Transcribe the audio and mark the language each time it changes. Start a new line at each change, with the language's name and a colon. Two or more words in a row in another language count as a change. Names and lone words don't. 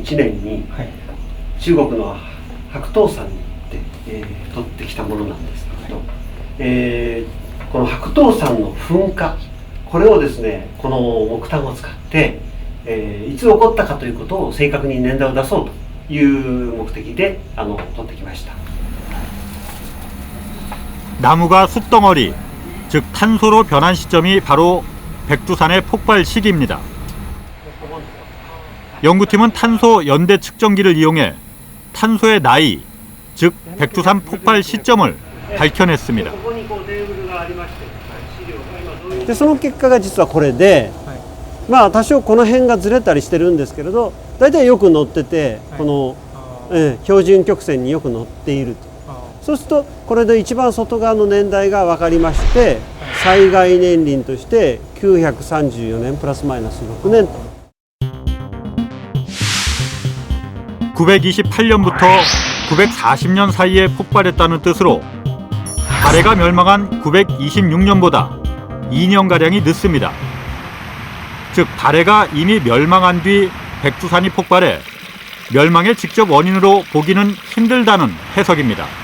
Japanese: 年に中国の白頭山に行って取ってきたものなんですけれど、この白頭山の噴火、これをですね、この木炭を使って、いつ起こったかということを正確に年代を出そうという目的で取ってきました。
Korean: 나무가 숯덩어리, 즉 탄소로 변한 시점이 바로 백두산의 폭발 시기입니다. 연구팀은 탄소 연대 측정기를 이용해 탄소의 나이, 즉 백두산 폭발 시점을 밝혀냈습니다.
Japanese: でその結果が実はこれで、まあ多少この辺がずれたりしてるんですけれど、大体よく乗ってて、この、標準曲線によく乗っていると。そうするとこれで一番外側の年代が分かりまして、 災害年輪として934年プラスマイナス6年と。
Korean: 928년부터 940년 사이에 폭발했다는 뜻으로 발해가 멸망한 926년보다 2년가량이 늦습니다. 즉 발해가 이미 멸망한 뒤 백두산이 폭발해 멸망의 직접 원인으로 보기는 힘들다는 해석입니다.